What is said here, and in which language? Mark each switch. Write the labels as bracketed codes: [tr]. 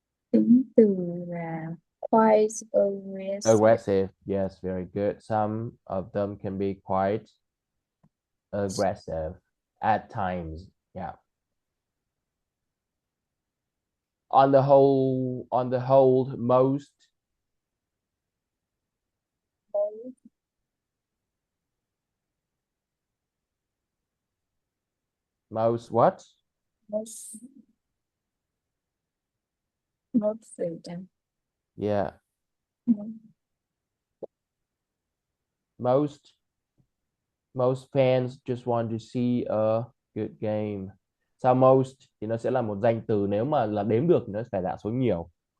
[vi] Tính từ là quite aggressive. [en] Aggressive. Yes, very good. Some of them can be quite aggressive at times. Yeah. On the whole, most what? Most freedom. Yeah. Most fans just want to see a good game. [vi] Sau most thì nó sẽ là một danh từ, nếu mà là đếm được thì nó phải dạng số nhiều.